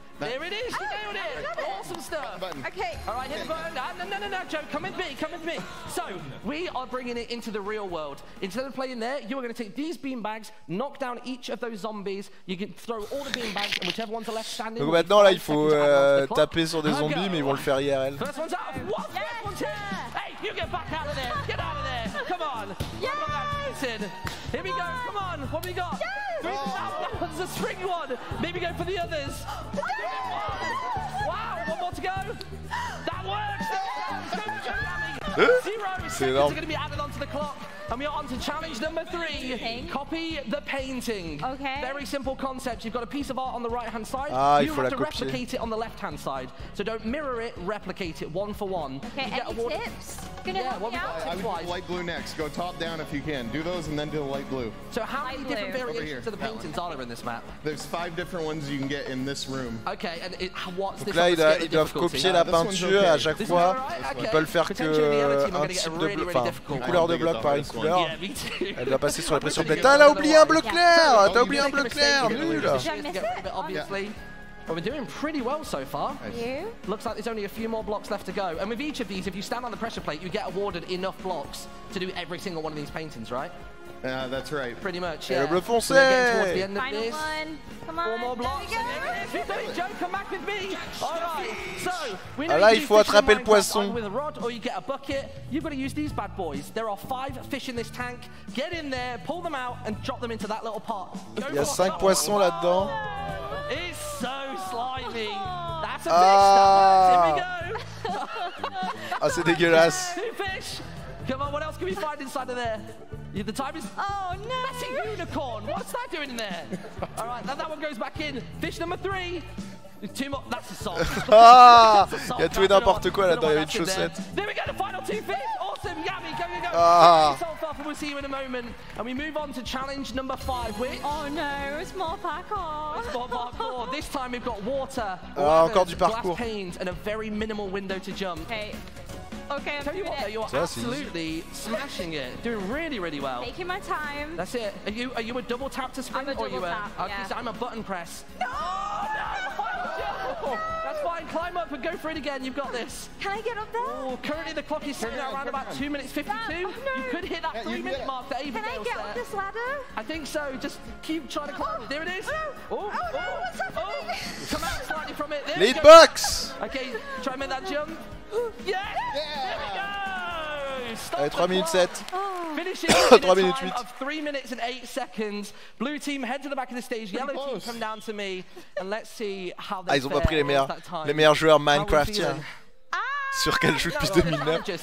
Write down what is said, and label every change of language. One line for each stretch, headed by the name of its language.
English: There it is, you nailed it! Awesome stuff! Okay. All right, hit the button. No, Joe, come with me. So, we are bringing it into the real world. Instead of playing there, you are going to take these beanbags, knock down each of those zombies, you can throw all the beanbags, and whichever one's left standing...
French: Donc maintenant, là, il faut taper sur des zombies, mais ils vont le faire IRL.
English: First one's out! What? Yes. First one's here! Hey, you get back out of there! Get out of there! Come on! Yes. Here we go, come on! What have we got? Yes. That one's a string one! Maybe go for the others! Wow, 1 more to go! That works! 0 seconds are going to be added onto the clock. And we are on to challenge number 3. Copy the painting. Okay. Very simple concept. You've got a piece of art on the right-hand side. You have to replicate it on the left-hand side. So don't mirror it, replicate it 1 for 1. Okay, any tips? Gonna help me out? I would do light blue next. Go top down if you can. Do those and then do the light blue. So how many different variations of the paintings are there in this map? There's 5 different ones you can get in this room. Okay, and what's this?
French: Donc là, ils doivent copier la peinture à chaque fois. Ils peuvent faire que un type de bloc, enfin, une couleur de bloc par une couleur. Elle doit passer sur la pression plate. T'as oublié un bleu clair! T'as oublié un bleu clair! Nul!
English: But we're doing pretty well so far. Looks like there's only a few more blocks left to go. And with each of these, if you stand on the pressure plate, you get awarded enough blocks to do every single one of these paintings, right? Yeah, that's right. Pretty much, yeah.
French: Le bleu foncé!
English: Final one. Come on. 4 more blocks. Joe, come back with me. All right. So, we know
French: là, il faut attraper le poisson.
English: With a rod, or you get a bucket. You've got to use these bad boys. There are 5 fish in this tank. Get in there, pull them out, and drop them into that little pot.
French: Il y a 5 poissons là-dedans.
English: It's so slimy. That's a fish. Here we go.
French: Ah, c'est dégueulasse.
English: 2 fish. Come on, what else can we find inside of there? The time is... Oh, no! That's a unicorn! What's that doing in there? All right, that one goes back in. Fish number 3. 2 more... That's a salt. Ah!
French: Il y a tout et n'importe quoi là-dedans, il y avait une chaussette.
English: There we go, the final 2 fish! Awesome, yummy, go! Ah! Salt off and we'll see you in a moment. And we move on to challenge number 5, which... Oh no, it's more parkour. It's more parkour. This time we've got water,
French: encore du parcours.
English: glass panes, and a very minimal window to jump. Okay, Tell you what, though, you're absolutely smashing it. Doing really, really well. Taking my time. That's it. Are you a double tap to sprint? I'm a double tap, Okay, so I'm a button press. No! That's fine. Climb up and go for it again. You've got this. Can I get up there? Oh, currently the clock is sitting around about 2 minutes 52. You could hit that 3-minute mark that Ava Can I get up this ladder? I think so. Just keep trying to climb. There it is. Oh, no, what's happening? Come out slightly from it. There Lead box! Okay, try and make that jump. Yes! There we go!
French: Allez, 3 minutes 7.
English: Finishing in 3 a minutes time 8. of 3 minutes and 8 seconds. Blue team head to the back of the stage. Yellow team come down to me. And let's see how they
French: ils ont pas pris les meilleurs joueurs Minecraftiens. Sur quel jeu depuis 2009.